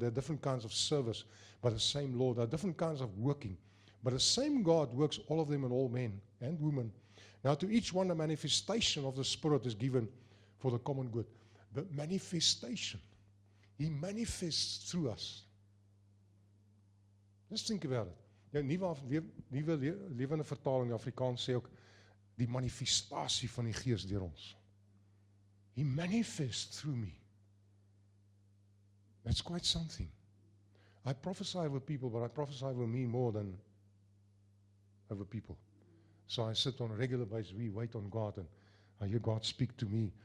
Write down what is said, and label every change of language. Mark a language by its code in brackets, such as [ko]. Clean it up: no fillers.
[en] There are different kinds of service by the same Lord. There are different kinds of working. But the same God works all of them in all men and women. Now, to each one, the manifestation of the Spirit is given for the common good. The manifestation. He manifests through us. Just think about it. [af] Ja, nuwe lewende vertaling Afrikaans sê ook die manifestasie van die Gees deur ons. [en] He manifests through me. That's quite something. I prophesy over people, but I prophesy over me more than over people. So I sit on a regular basis, we wait on God, and I hear God speak to me.